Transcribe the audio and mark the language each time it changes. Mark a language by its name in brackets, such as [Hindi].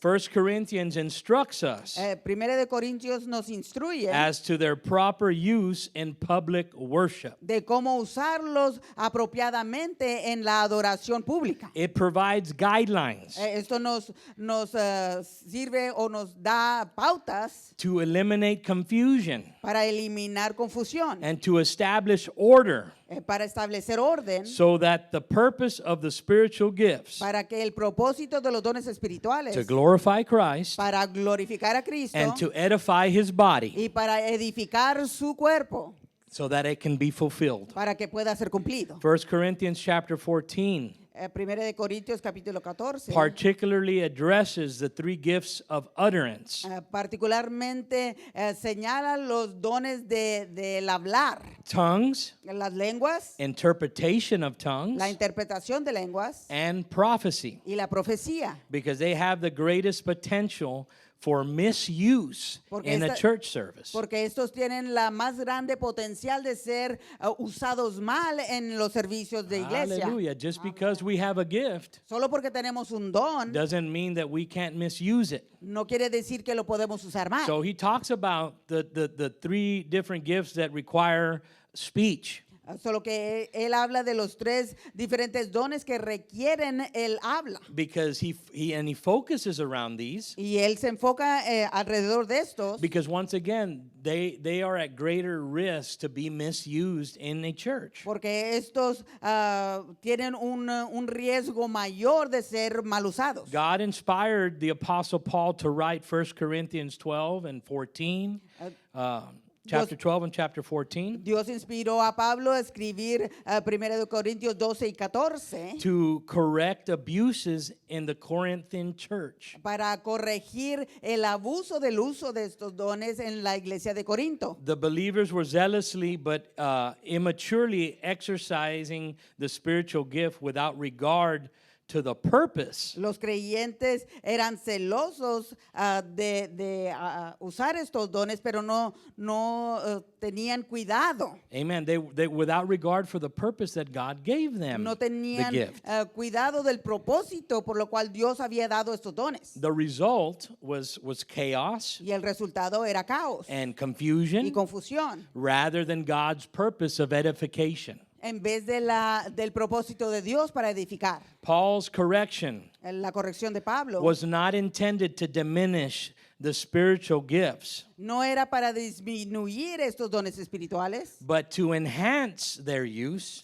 [English] 1 Corinthians instructs us [Spanish] Primera de Corintios nos instruye [English] as to their proper use in public worship. [Spanish] de cómo usarlos apropiadamente en la adoración pública. [English] It provides guidelines [Spanish] Esto nos sirve o nos da pautas [English] to eliminate confusion [Spanish] para eliminar confusión, [English] and to establish order, [Spanish] para establecer orden, [English] so that the purpose of the spiritual gifts [Spanish] para que el propósito de los dones espirituales, [English] to glorify Christ [Spanish] para glorificar a Cristo [English] and to edify his body [Spanish] y para edificar su cuerpo, [English] so that it can be fulfilled. [Spanish] para que pueda ser cumplido. [English] 1 Corinthians chapter 14 [Spanish] Primera de Corintios capítulo 14 [English] particularly addresses the three gifts of utterance: [Spanish] particularmente señala los dones del hablar, [English] tongues, [Spanish] las lenguas, [English] interpretation of tongues, [Spanish] la interpretación de lenguas [English] and prophecy, [Spanish] y la profecía. [English] because they have the greatest potential for misuse [Spanish] Porque [English] in a [Spanish] esta- [English] church service. [Spanish] Porque estos tienen la más grande potencial de ser usados mal en los servicios de iglesia. [English] Hallelujah. Just because we have a gift [Spanish] Solo porque tenemos un don [English] doesn't mean that we can't misuse it. [Spanish] no quiere decir que lo podemos usar mal. [English] So he talks about the three different gifts that require speech. [Spanish] Solo que él habla de los tres diferentes dones que requieren el habla. [English] Because he focuses around these, [Spanish] Y él se enfoca alrededor de estos [English] because once again they are at greater risk to be misused in a church. [Spanish] porque estos tienen un riesgo mayor de ser mal usados. [English] God inspired the Apostle Paul to write 1 Corinthians 12 and 14, chapter 12 and chapter 14, [Spanish] Dios inspiró a Pablo a escribir 1 de Corintios 12 y 14 [English] to correct abuses in the Corinthian church. [Spanish] para corregir el abuso del uso de estos dones en la iglesia de Corinto. [English] The believers were zealously but immaturely exercising the spiritual gift without regard to the purpose. [Spanish] Los creyentes eran celosos de usar estos dones, pero no tenían cuidado. [English] Amen. They without regard for the purpose that God gave them [Spanish] No [English] the [Spanish] tenían [English] gift. [Spanish] cuidado del propósito por lo cual Dios había dado estos dones. [English] The result was chaos [Spanish] Y el resultado era caos [English] and [Spanish] y [English] confusion [Spanish] confusión, [English] rather than God's purpose of edification. [Spanish] en vez del propósito de Dios para edificar. [English] Paul's correction [Spanish] La corrección de Pablo [English] was not intended to diminish the spiritual gifts, [Spanish] no era para disminuir estos dones espirituales, [English] but to enhance their use